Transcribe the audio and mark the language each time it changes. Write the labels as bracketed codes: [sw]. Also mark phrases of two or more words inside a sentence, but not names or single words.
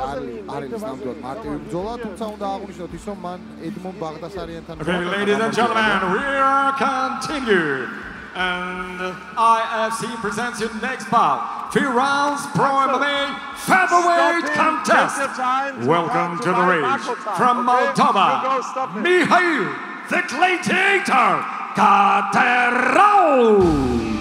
[ka] არის ნამდვილად მარტივი ბრძოლა, თუმცა უნდა აღვნიშნოთ ის, რომ მან ედმონ ბაღდასარიანთან [en] Okay, ladies and gentlemen, we are continue. And IFC presents you next bout. 3 rounds pro MMA featherweight contest. Welcome to the ring from Moldova, Mikhail the Gladiator Katerau.